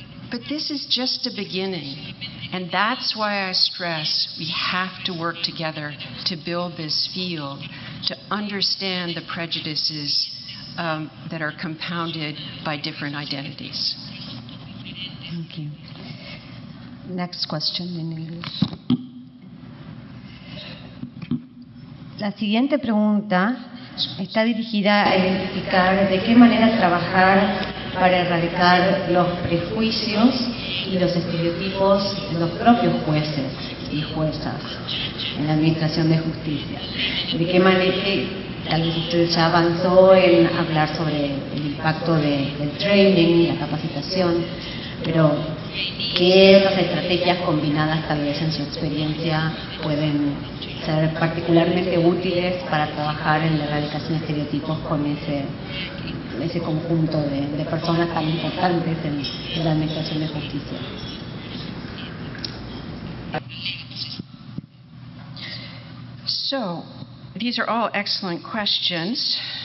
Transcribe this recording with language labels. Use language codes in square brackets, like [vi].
[en] But this is just a beginning, and that's why I stress we have to work together to build this field, to understand the prejudices that are compounded by different identities. Thank you. Next question in English. [es] La siguiente pregunta está dirigida a identificar de qué manera trabajar para erradicar los prejuicios y los estereotipos de los propios jueces y juezas en la administración de justicia. ¿De qué manera? Tal vez usted ya avanzó en hablar sobre el impacto del training, la capacitación, pero ¿qué otras estrategias combinadas tal vez en su experiencia pueden ser particularmente útiles para trabajar en la erradicación de estereotipos con ese conjunto de personas tan importantes en la administración de justicia? [en] So, these are all excellent questions.